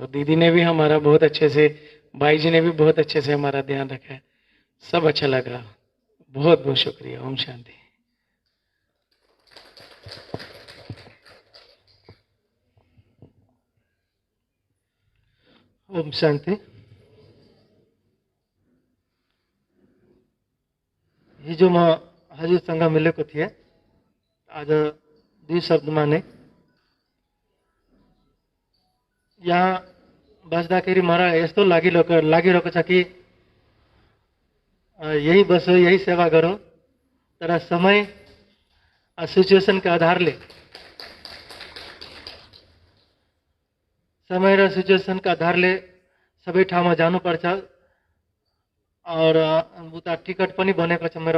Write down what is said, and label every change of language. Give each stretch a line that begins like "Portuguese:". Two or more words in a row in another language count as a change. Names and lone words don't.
Hindi: और दीदी ने भी हमारा बहुत अच्छे से, भाई जी ने भी बहुत अच्छे से हमारा ध्यान रखा है, सब अच्छा लगा। बहुत बहुत शुक्रिया। ओम शांति। ओम शांति।
Nepali: हिजो म हजुरसँग मिलेको थिएँ, आज दुई शब्दमा नै। यहाँ बस्दाखेरि मलाई यस्तो लागिरहेको छ कि यही बसो, यही सेवा गरौँ, तर समय सिचुएसनका आधारले, समय र सिचुएसनका आधारले सबै ठाउँमा जानुपर्छ और उता टिकट पनि बनेको छ मेरो।